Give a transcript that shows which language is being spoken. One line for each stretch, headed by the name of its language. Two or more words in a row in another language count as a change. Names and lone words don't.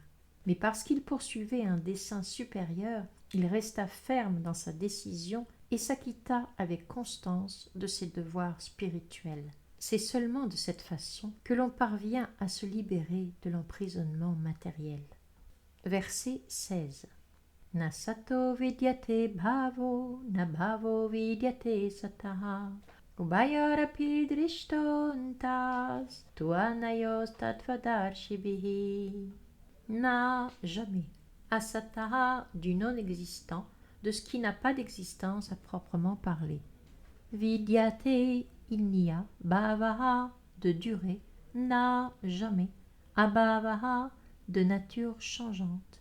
French: Mais parce qu'il poursuivait un dessein supérieur, il resta ferme dans sa décision et s'acquitta avec constance de ses devoirs spirituels. C'est seulement de cette façon que l'on parvient à se libérer de l'emprisonnement matériel. Verset 16.
Sanskrit: Na sato vidyate bhavo, na bhavo vidyate sataha. Ubayarapi drishtontas, tuanayos tattvadarshibhihi.
French: Na, jamais. Asataha, du non-existant, de ce qui n'a pas d'existence à proprement parler. Vidyate, il n'y a. Bhavaha, de durée. Na, jamais. Abhavaha, de nature changeante.